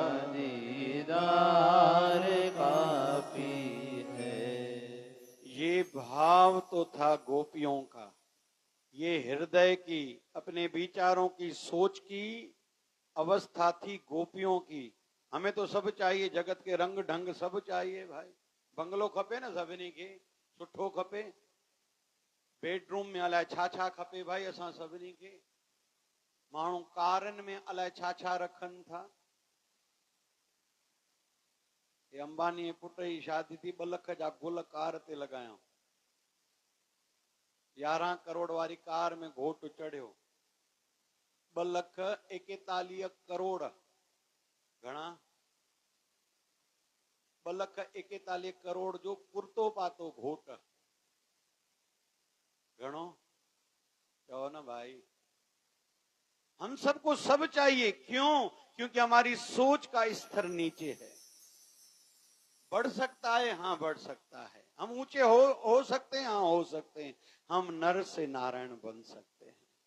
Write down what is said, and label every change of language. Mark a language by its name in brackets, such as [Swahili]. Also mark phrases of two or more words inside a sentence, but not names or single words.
[Hindi] दीदार काफी है। ये भाव तो था गोपियों का, ये हृदय की, अपने विचारों की, सोच की अवस्था थी गोपियों की। हमें तो सब चाहिए, जगत के रंग ढंग सब चाहिए भाई। [Sindhi] बंगलो खपे ना सभिनी के, सुठो खपे, बेडरूम में अलाए छा छा खपे भाई असां सभिनी के। माण्हू कारनि में अलाए छा छा रखनि था। ये अंबानी पुट जी शादी थी, 2 लख जा गुल कार ते लॻाया। 11 करोड़ वारी कार में घोट चढ़ियो। 2 लख 41 करोड़ घणा बलख 41 करोड़ जो कुर्तो पातो घोट गणो कहो ना भाई। [Hindi] हम सबको सब चाहिए, क्यों? क्योंकि हमारी सोच का स्तर नीचे है। बढ़ सकता है, हाँ बढ़ सकता है। हम ऊंचे हो सकते हैं, हाँ हो सकते हैं। हम नर से नारायण बन सकते हैं।